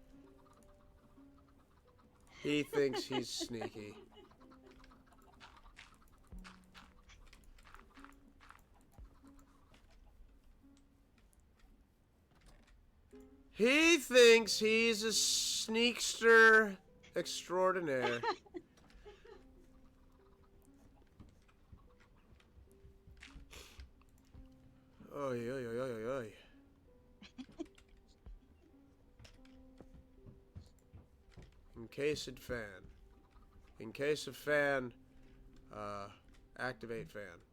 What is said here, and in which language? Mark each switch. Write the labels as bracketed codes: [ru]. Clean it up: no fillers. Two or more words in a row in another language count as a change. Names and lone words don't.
[en] He thinks he's sneaky. He thinks he's a sneakster extraordinaire. Oy, oy, oy, oy, oy. Encased fan. Encased fan. Activate fan.